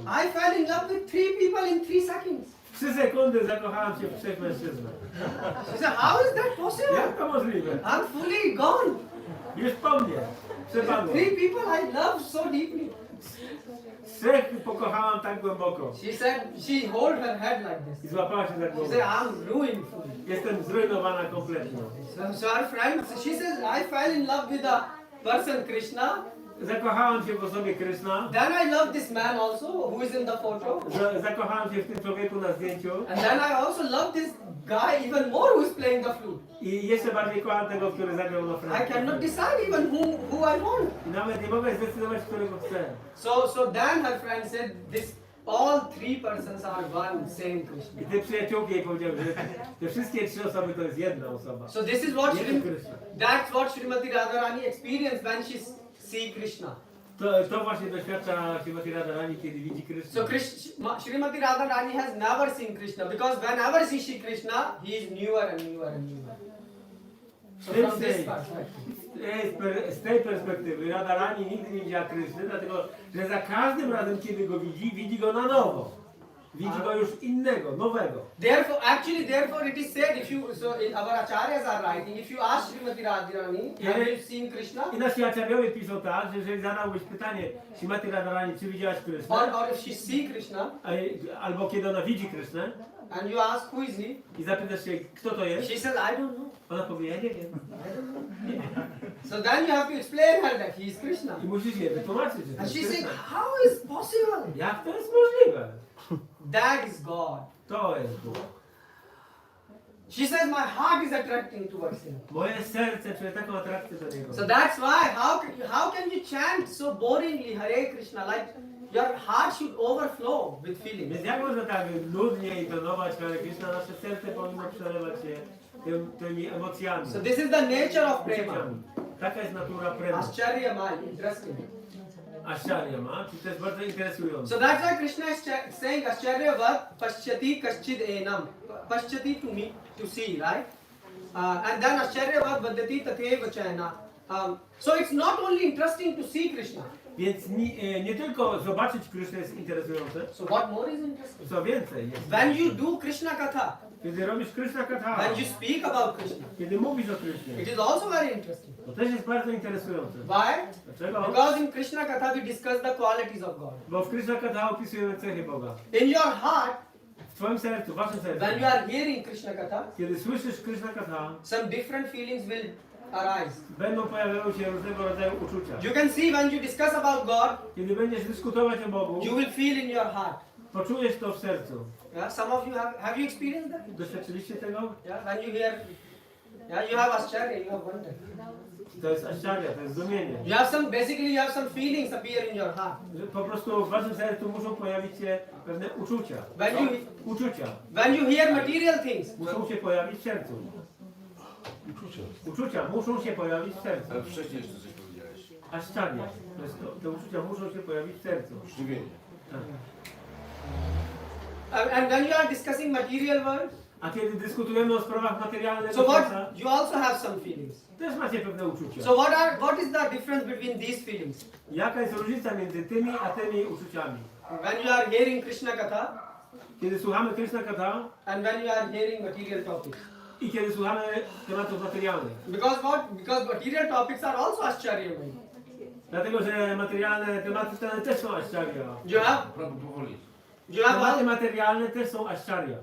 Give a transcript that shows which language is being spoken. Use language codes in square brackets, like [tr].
[en] I fell in love with 3 people in 3 seconds. [pl] W 3 sekundy zakochałam się w 3 mężczyznach. [en] She said, how is that possible? [pl] Jak to możliwe? [en] I'm fully gone. [pl] Już po mnie. Przepadło. [en] 3 people I love so deeply. [pl] 3 pokochałam tak głęboko. [en] She said, she hold her head like I this. [pl] złapała się za [en] She [pl] głowę. [en] said, I'm ruined fully. [pl] Jestem zrujnowana kompletnie. [en] So her friend, she says, I fell in love with a person, Krishna. [pl] Zakochałam się w osobie Kryszna. [en] Then I love this man also, who is in the photo. [pl] Zakochałam się w tym człowieku na zdjęciu. [en] And then I also love this guy even more who is playing the flute. [pl] I jeszcze bardziej kocham tego, który zagrał na [en] I [pl] flecie. [en] cannot decide even who I want. [pl] I nawet nie mogę zdecydować, którego chcę. [en] So then her friend said, all 3 persons are one same Krishna. [pl] I te przyjaciółki jej powiedziały, że te wszystkie 3 osoby to jest jedna osoba. [en] So this is what [pl] Jeden Kryszna. [en] that's what Srimati Radharani experienced when she see Krishna. [pl] To właśnie doświadcza Śrimati Radharani, kiedy widzi Kryszna. [en] So Srimati Radharani has never seen Krishna because whenever she sees Krishna, he is newer and newer and newer. So from this perspective. [pl] Z tej perspektywy Radharani nigdy nie widziała Kryszny, dlatego że za każdym razem, kiedy go widzi go na nowo. Widzi go już innego, nowego. [en] Therefore it is said, our acharyas are writing, if you ask Srimati Radharani, have you seen Krishna? [pl] I nasi acharyowie piszą tak, że jeżeli zadałbyś pytanie Śrimati Radharani, czy widziałaś Krysznę? [en] Or if she see Krishna, [pl] albo kiedy ona widzi Krysznę, [en] and you ask who is he, [pl] i zapytasz się, kto to jest? [en] she says, I don't know. [pl] Ona powie, ja nie wiem. [en] So then you have to explain her that he is Krishna. [pl] I musisz jej wytłumaczyć, że to [en] And [pl] jest [en] she said, [pl] Kryszna. [en] how is possible? [pl] Jak to jest możliwe? [en] That is God. [pl] To jest Bóg. [en] She says, my heart is attracting towards him. [pl] Moje serce czuje taką atrakcję do niego. [en] So that's why, how can you chant so boringly Hare Krishna, like your heart should overflow with feelings. [pl] Więc jak można tak nudnie intonować Hare Krishna, nasze serce powinno przelewać się tymi emocjami. [en] So this is the nature of prema. [pl] Uczuciami. Taka jest natura prema. [en] Ascharya Mai, interesting. [pl] Ascharya ma, czyli to jest bardzo interesujące. [en] So that's why Krishna is saying [sa] Ascharya vat paschati kaschid enam. [en] Paschati to me, to see, right? And then [sa] Ascharya vat vadati tatheva chayana. [en] So it's not only interesting to see Krishna. [pl] Więc nie tylko zobaczyć Krishna jest interesujące. [en] So what more is interesting? [pl] Co więcej jest. [en] When you do Krishna Katha, [pl] Kiedy robisz Krishna Katha, [en] when you speak about Krishna, [pl] kiedy mówisz o Krishnie, [en] it is also very interesting. [pl] to też jest bardzo interesujące. [en] Why? [pl] Dlaczego? [en] Because in Krishna Katha we discuss the qualities of God. [pl] Bo w Krishna Katha opisujemy cechy Boga. [en] In your heart, [pl] W twoim sercu, w waszym sercu, [en] when you are hearing Krishna Katha, [pl] kiedy słyszysz Krishna Katha, [en] some different feelings will arise. [pl] będą pojawiały się różnego rodzaju uczucia. [en] You can see when you discuss about God, [pl] Kiedy będziesz dyskutować o Bogu, [en] you will feel in your heart. [pl] poczujesz to w sercu. [en] Yeah, some of you have you experienced that? [pl] Doświadczyliście tego? [en] Yeah, when you hear, yeah, you have Ascharya, you have wonder. [pl] To jest ascharya, to jest zdumienie. [en] You have some feelings appear in your heart. [pl] Że po prostu w waszym sercu muszą pojawić się pewne uczucia. Uczucia. [en] When you hear material things, [pl] Muszą się pojawić w sercu. Uczucia muszą się pojawić w sercu. Ale wcześniej jeszcze coś powiedziałeś. [sa] Ascharya. [pl] To jest to, te uczucia muszą się pojawić w sercu. Zdumienie. Tak. [en] and when you are discussing material world, [pl] A kiedy dyskutujemy o sprawach materialnych, [en] so what? You also have some feelings. [pl] też macie pewne uczucia. [en] So what is the difference between these feelings? [pl] Jaka jest różnica między tymi a tymi uczuciami? [en] When you are hearing Krishna Katha [pl] Kiedy słuchamy Krishna Katha [en] and when you are hearing material topics. [pl] i kiedy słuchamy tematów materialnych. [en] Because what? Because material topics are also Ascharya-maya. [pl] Dlatego, że materialne tematy też są ascharya. [en] You have [pl] Prabhu powoli. [en] You have [pl] Tematy [en] all, [pl] materialne też są ascharya.